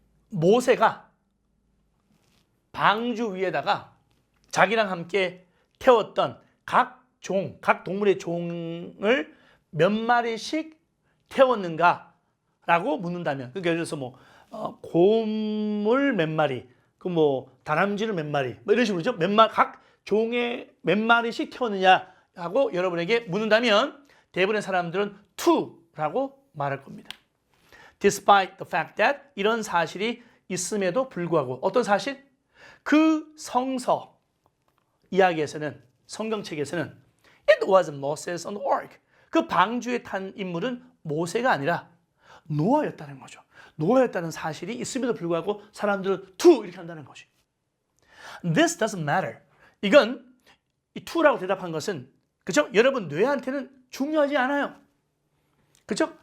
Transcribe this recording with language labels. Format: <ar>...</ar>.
<ko>모세가 방주 위에다가 자기랑 함께 태웠던 각 동물의 종을 몇 마리씩 태웠는가라고 묻는다면, 그러니까 예를 들어서 뭐 곰을 몇 마리, 그 뭐 다람쥐를 몇 마리, 뭐 이런 식으로죠. 각 종에 몇 마리씩 태웠느냐 하고 여러분에게 묻는다면 대부분의 사람들은 two라고 말할 겁니다.</ko> <en>Despite the fact that</en> <ko>이런 사실이 있음에도 불구하고 어떤 사실? 그 성서 이야기에서는 성경책에서는</ko> <en>It was Moses on the ark.</en> <ko>그 방주에 탄 인물은 모세가 아니라 노아였다는 거죠. 노아였다는 사실이 있음에도 불구하고 사람들은 two 이렇게 한다는 거지.</ko> <en>This doesn't matter.</en> <ko>이건 이 two라고 대답한 것은 그죠? 여러분 뇌한테는 중요하지 않아요. 그죠?</ko>